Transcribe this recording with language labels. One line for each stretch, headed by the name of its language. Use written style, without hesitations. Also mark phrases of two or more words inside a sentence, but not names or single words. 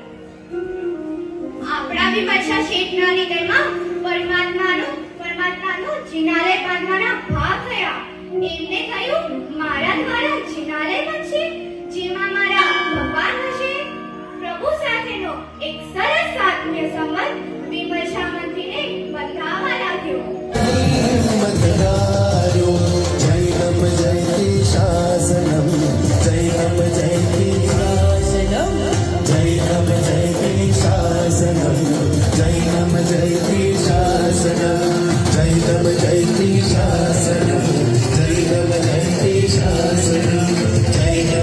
Gujarati: આપણા વિમર્શા શેઠના હૃદયમાં પરમાત્માનું જિનાલય બાંધવાના ભાવ થયા. એમને કહ્યું મારા દ્વારા જિનાલય બનશે જેમાં મારા ભગવાન હશે. પ્રભુ સાથેનો એક સરસ સામ્ય સંબંધ વિમર્શા મંત્રીને બંધાવા લાગ્યો.
Sanskrit: मतदारो जैनम जयति शासनम जैनम जयति शासनम जैनम जयति शासनम जैनम जयति शासनम जैनम जयति शासनम जैनम जयति शासनम